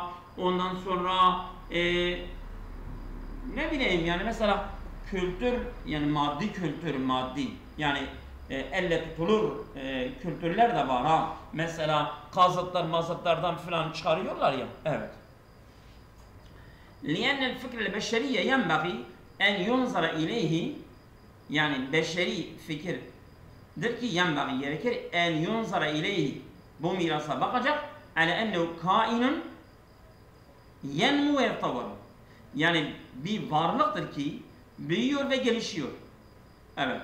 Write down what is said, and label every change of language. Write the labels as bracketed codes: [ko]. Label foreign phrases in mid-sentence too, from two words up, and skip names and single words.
[tr] Ondan sonra ne bileyim yani mesela kültür yani maddi yani elle tutulur kültürler de var Mesela mazıtlardan falan çıkarıyorlar ya. Evet. [ar] لِيَنَّ الْفِكْرِ الْبَشَّرِيَّ يَنْبَغِي اَنْ يُنْظَرَ اِلَيْهِ [tr] yani beşeri fikirdir ki [ar] yenbagî gerekir أن ينظر إليه, [tr] bu mirasa bakacak [ar] على أنه كائن ينمو و يتطور, [tr] yani bir varlıktır ki büyüyor ve gelişiyor. Evet.